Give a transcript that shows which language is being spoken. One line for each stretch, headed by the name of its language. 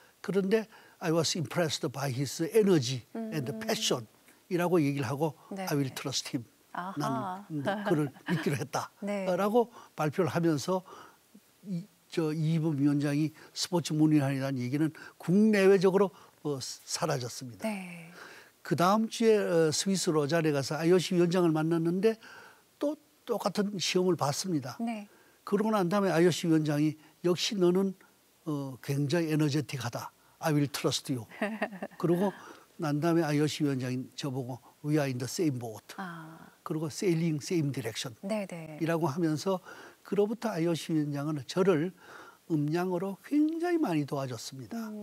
Korean: 그런데
English: I was impressed by his energy and passion
Korean: 이라고 얘기를 하고 네.
English: I will trust him.
Korean: 아하. 나는 그를 믿기로 네. 했다라고 발표를 하면서 이범 위원장이 스포츠 문인환이라는 얘기는 국내외적으로 사라졌습니다. 네. 그 다음 주에 스위스 로잔에 가서 IOC 위원장을 만났는데 또 똑같은 시험을 봤습니다. 네. 그러고 난 다음에 IOC 위원장이 역시 너는 굉장히 에너제틱하다.
English: I will trust you.
Korean: 그러고 난 다음에 IOC 위원장이 저보고
English: We are in the same boat.
Korean: 그리고
English: sailing same direction.
Korean: 네네. 이라고 하면서 그로부터 IOC 위원장은 저를 음량으로 굉장히 많이 도와줬습니다.